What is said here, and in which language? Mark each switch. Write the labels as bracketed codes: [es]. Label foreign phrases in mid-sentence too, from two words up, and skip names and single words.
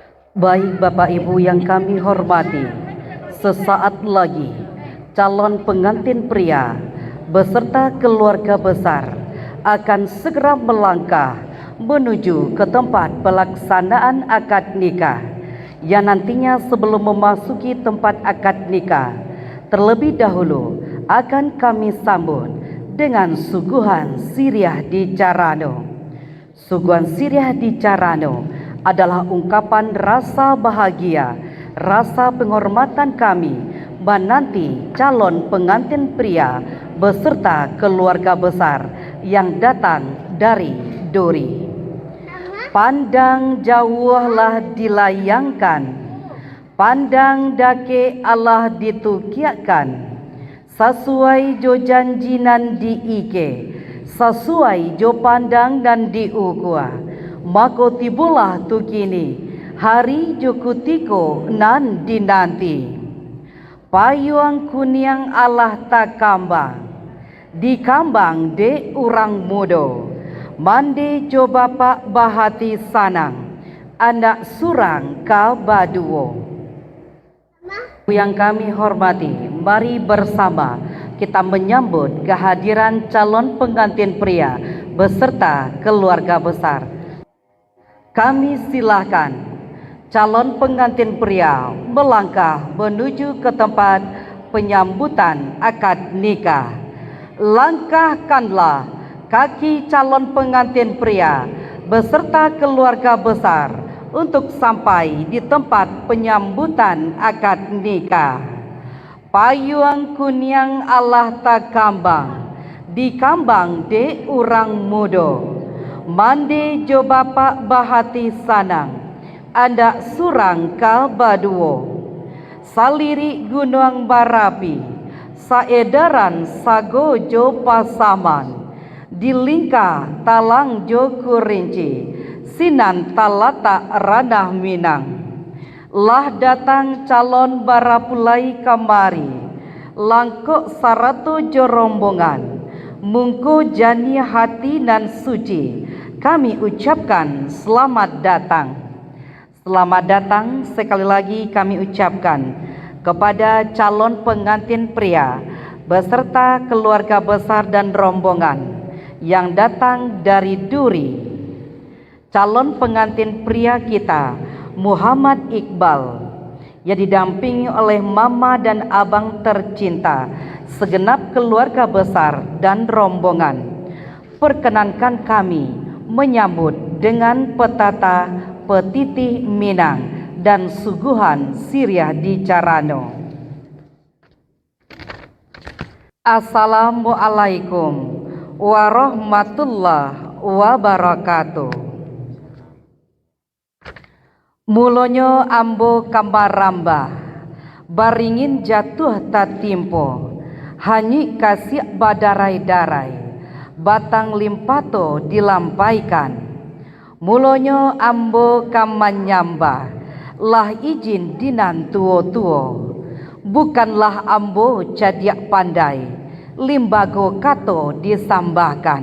[id] Baik Bapak Ibu yang kami hormati, sesaat lagi calon pengantin pria beserta keluarga besar akan segera melangkah menuju ke tempat pelaksanaan akad nikah, yang nantinya sebelum memasuki tempat akad nikah, terlebih dahulu akan kami sambut dengan suguhan Siriah di Carano. Suguhan Siriah di Carano adalah ungkapan rasa bahagia, rasa penghormatan kami menanti calon pengantin pria beserta keluarga besar yang datang dari Duri. [min] Pandang jauhlah dilayangkan, pandang dake Allah ditukiakan, sesuai jo janjinan diike, sesuai jo pandang dan diukua. Mako tibulah tu kini hari jo kutiko nan dinanti. Payung kuniang Allah tak kambang, dikambang de urang mudo. Mande jo bapak bahati sanang, anak surang ka baduo. [id] Yang kami hormati, mari bersama kita menyambut kehadiran calon pengantin pria beserta keluarga besar. Kami silahkan calon pengantin pria melangkah menuju ke tempat penyambutan akad nikah. Langkahkanlah kaki calon pengantin pria beserta keluarga besar untuk sampai di tempat penyambutan akad nikah. [min] Payung kuniang Allah tak kambang, dikambang de urang mudo. Mande jo bapak bahati sanang, anda surang ka baduo. Saliri gunung barapi, saedaran sago jo pasaman, dilingkah talang jo kurinci, sinan talata ranah Minang. Lah datang calon barapulai kamari, langkok saratu jo rombongan, mungko jani hati nan suci, [id] kami ucapkan selamat datang. Selamat datang sekali lagi kami ucapkan kepada calon pengantin pria beserta keluarga besar dan rombongan yang datang dari Duri. Calon pengantin pria kita Muhammad Iqbal, yang didampingi oleh mama dan abang tercinta, segenap keluarga besar dan rombongan. Perkenankan kami menyambut dengan petata petitih Minang dan suguhan Siriah di Carano. [ar] السلام عليكم ورحمة الله وبركاته. [min] Mulonyo ambo kambaramba, baringin jatuh tatimpo, hanyi kasih badarai-darai, batang limpato dilampaikan. Mulonyo ambo kamanyamba, lah izin dinan tuo-tuo, bukanlah ambo cadiak pandai, limbago kato disambahkan.